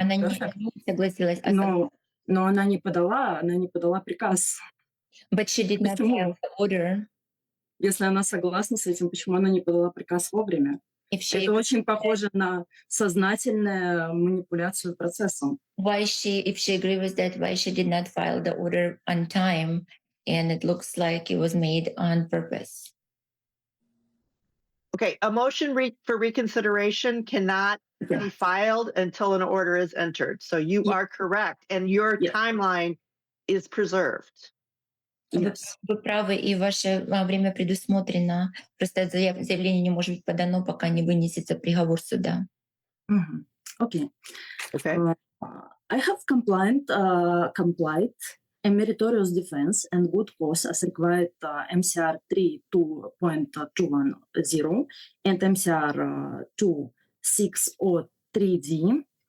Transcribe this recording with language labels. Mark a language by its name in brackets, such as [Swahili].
[Russian] Она не согласилась. Но она не подала приказ. [English] But she did not [Russian] Почему? [English] have the order. [Russian] Если она согласна с этим, почему она не подала приказ вовремя? Это очень похоже на сознательную манипуляцию процессом. [English] If she agreed with that, why she did not file the order on time, and it looks like it was made on purpose. Okay, a motion for reconsideration cannot be filed until an order is entered. So you are correct, and your timeline is preserved. Yes. [Russian] Вы правы, и ваше время предусмотрено. Просто заявление не может быть подано, пока не вынесется приговор суда. [English] Okay. Okay. I have complied a meritorious defense and good cause as required MCR 3.2.210 and MCR 2.603D.